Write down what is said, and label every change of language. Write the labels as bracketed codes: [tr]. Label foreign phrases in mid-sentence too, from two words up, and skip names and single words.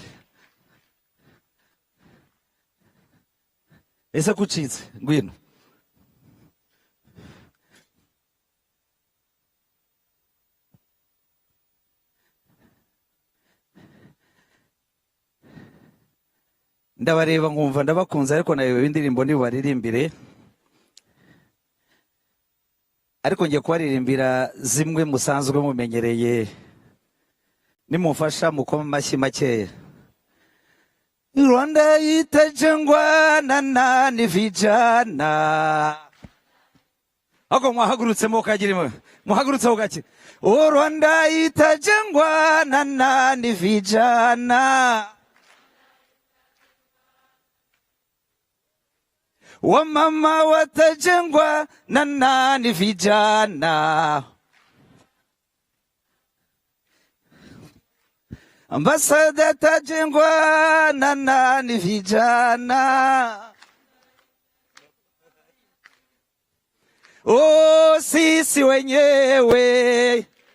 [rw] ese kucitse ngwino ndabareba nkumva ndabakunze ariko nayo indirimbo nibubaririmbire ariko ngiye kubaririmbira zimwe musanzwe mumenyereye nimufasha mukoma amashyi makeya [sw] Rwanda itajengwa na nani vijana [rw] ako mwahagurutse mukagira muhagurutse ugake [sw] Rwanda itajengwa na nani vijana wamama watajengwa na nani vijana ambasada tajengwa na nani vijana sisi wenyewe